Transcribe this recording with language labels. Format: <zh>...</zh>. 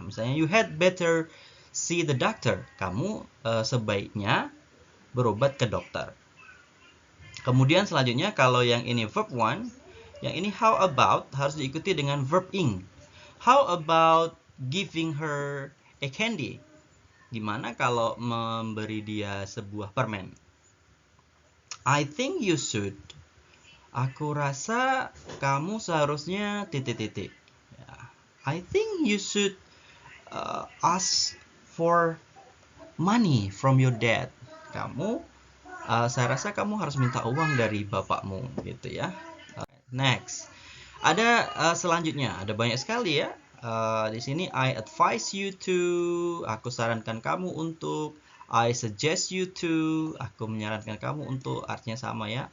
<en>Misalnya you had better see the doctor.</en> <id>Kamu sebaiknya berobat ke dokter. Kemudian selanjutnya kalau yang ini verb one, yang ini how about harus diikuti dengan verb ing.</id> <en>How about giving her a candy?</en> <id>Gimana kalau memberi dia sebuah permen?</id> <en>I think you should.</en> <id>Aku rasa kamu seharusnya titik-titik.</id> <en>I think you should ask for money from your dad.</en> <id>Saya rasa kamu harus minta uang dari bapakmu, gitu ya. Next, ada selanjutnya, ada banyak sekali ya. Di sini</id> <en>I advise you to,</en> <id>aku sarankan kamu untuk.</id> <en>I suggest you to,</en> <id>aku menyarankan kamu untuk, artinya sama ya.</id>